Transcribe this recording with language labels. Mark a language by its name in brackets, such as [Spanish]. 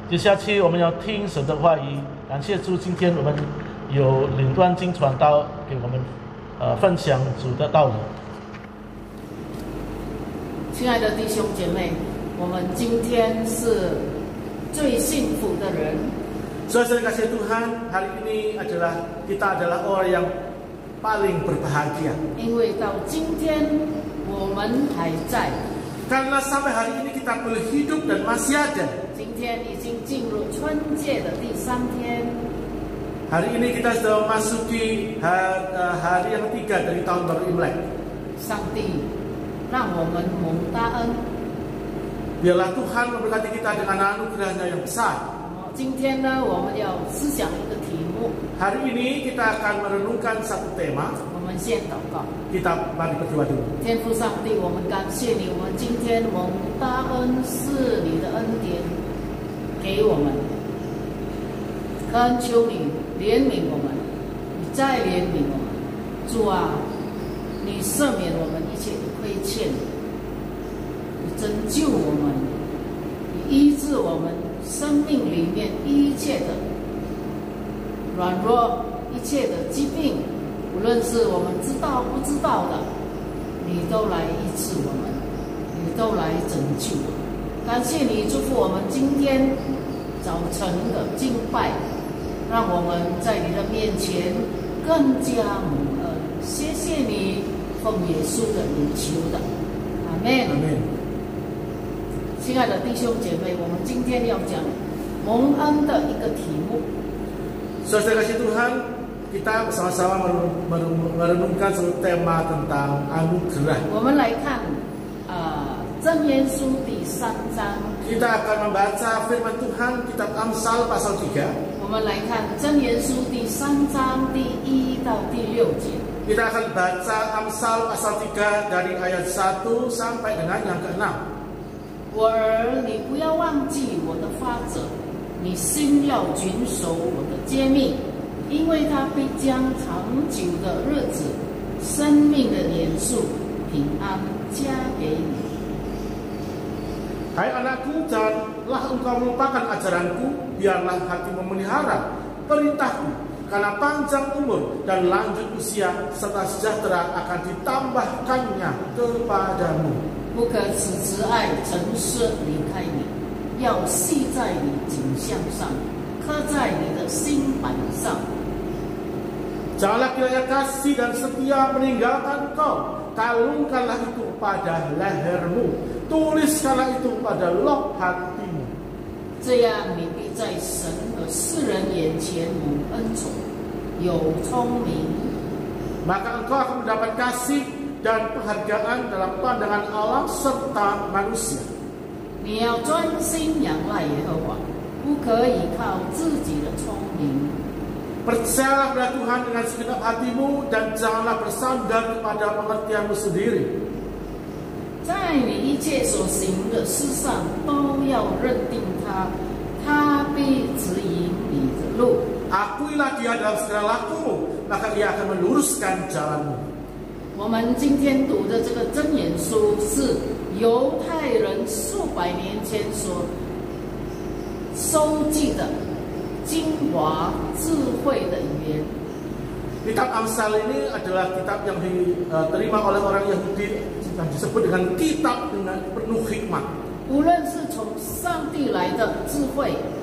[Chinese] 接下去我们要听神的话语，感谢主，今天我们有领段经传道给我们分享主的道理。亲爱的弟兄姐妹，我们今天是最幸福的人。 [Indonesian] Saudara kasih Tuhan, hari ini kita adalah orang yang paling berbahagia. [Chinese] 因为到今天我们还在。 [Indonesian] Karena sampai hari ini kita boleh hidup dan masih ada. [Chinese] 今天已经进入春节的第3天。 [Indonesian] Hari ini kita sudah memasuki hari yang 3 dari tahun baru Imlek. [Chinese] 上帝让我们蒙大恩。 [Indonesian] Biarlah Tuhan memberkati kita dengan anugerahnya yang besar. [Chinese] 今天呢，我们要思想一个题目。 [Indonesian] Hari ini kita akan merenungkan satu tema. [Chinese] 我们先祷告。 [Indonesian] Kita mari berdoa dulu. [Chinese] 天父上帝，我们感谢你，我们今天蒙大恩是你的恩典给我们，恳求你怜悯我们，你再怜悯我们，主啊，你赦免我们一切的亏欠，你拯救我们，你医治我们生命里面一切的软弱，一切的疾病，无论是我们知道不知道的，你都来医治我们，你都来拯救我们。感谢你祝福我们今天早晨的敬拜，让我们在你的面前更加蒙恩。谢谢你，奉耶稣的名求的，阿门。阿门。亲爱的弟兄姐妹，我们今天要讲蒙恩的一个题目。 [Indonesian] Saudara kasih Tuhan, kita bersama-sama merenungkan satu tema tentang anugerah. [Chinese] 我们来看箴言书第3章。 [Indonesian] Kita akan membaca firman Tuhan kitab Amsal pasal 3. [Chinese] 我们来看箴言书第3章第1到第6节。 [Indonesian] Kita akan baca Amsal pasal 3 dari ayat 1 sampai dengan yang ke-6. [Chinese] 我儿，你不要忘记我的法则，你心要谨守我的诫命，因为它必将长久的日子、生命的年数、平安加给你。 [Indonesian] Hai anakku, janganlah engkau melupakan ajaranku, biarlah hatimu memelihara perintahku, karena panjang umur dan lanjut usia serta sejahtera akan ditambahkannya kepadamu. [Chinese] 不可此慈爱诚实离开你，要系在你颈项上，刻在你的心板上。 [Indonesian] Janganlah kiranya kasih dan setia meninggalkan engkau, kalungkanlah itu pada lehermu, tuliskanlah itu pada loh hatimu. [Chinese] 这样你必在神和世人眼前蒙恩宠，有聪明。 [Indonesian] Maka engkau akan mendapat kasih dan penghargaan dalam pandangan Allah serta manusia. [Chinese] 你要专心仰赖耶和华，不可以靠自己的聪明。 [Indonesian] Percayalah pada Tuhan dengan segenap hatimu dan janganlah bersandar kepada pengertianmu sendiri. [Chinese] 在你一切所行的事上都要认定他，他必指引你的路。 [Indonesian] Akuilah dia dalam segala lakumu, maka ia akan meluruskan jalanmu. [Chinese] 我们今天读的这个箴言书是犹太人数百年前所收集的精华智慧的语言。 [Indonesian] Kitab Amsal ini adalah kitab yang diterima oleh orang Yahudi yang disebut dengan kitab dengan penuh hikmat. [Chinese] 无论是从上帝来的智慧，